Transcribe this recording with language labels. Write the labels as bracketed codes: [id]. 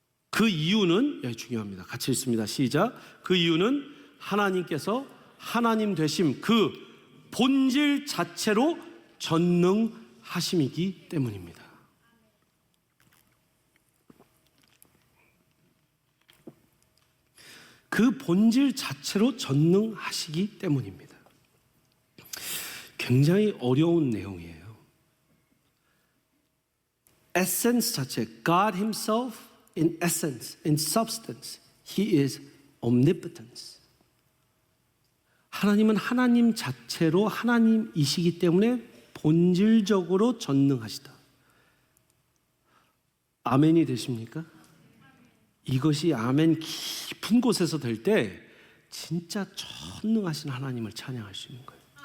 [ko] 그 이유는, 여기 중요합니다. 같이 읽습니다. 시작. 그 이유는 하나님께서 하나님 되심, 그 본질 자체로 전능하심이기 때문입니다. 그 본질 자체로 전능하시기 때문입니다. 굉장히 어려운 내용이에요. 에센스 자체, [en] God Himself in essence, in substance, He is omnipotence. [ko] 하나님은 하나님 자체로 하나님이시기 때문에 본질적으로 전능하시다. 아멘이 되십니까? 이것이 아멘 깊은 곳에서 될 때 진짜 전능하신 하나님을 찬양할 수 있는 거예요.